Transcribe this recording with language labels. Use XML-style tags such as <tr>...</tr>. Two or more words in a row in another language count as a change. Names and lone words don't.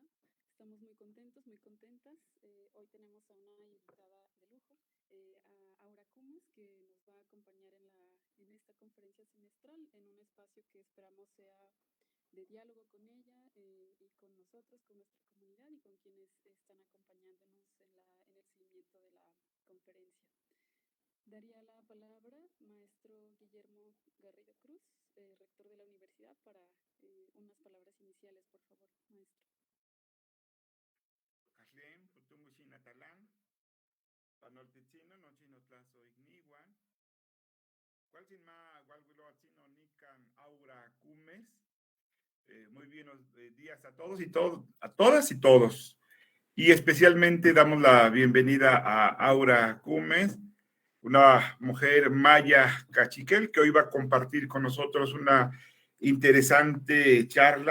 <es>Estamos muy contentos, muy contentas. Hoy tenemos a una invitada de lujo, a Aura Cumes, que nos va a acompañar en esta conferencia semestral en un espacio que esperamos sea de diálogo con ella y con nosotros, con nuestra comunidad y con quienes están acompañándonos en el seguimiento de la conferencia. Daría la palabra maestro Guillermo Garrido Cruz, rector de la universidad, para unas palabras iniciales, por favor, maestro.</es> <nah>Ajlen, Putungushi Natalán, Panoltichino, Nochinotlazo Igniwan, Cualchinma, Gualguiloachino, Nican, Aura Cumes.</nah> <es>Muy buenos días a todos y a todas y todos. Y especialmente damos la bienvenida a Aura Cumes, una mujer maya cachiquel que hoy va a compartir con nosotros una interesante charla.</es>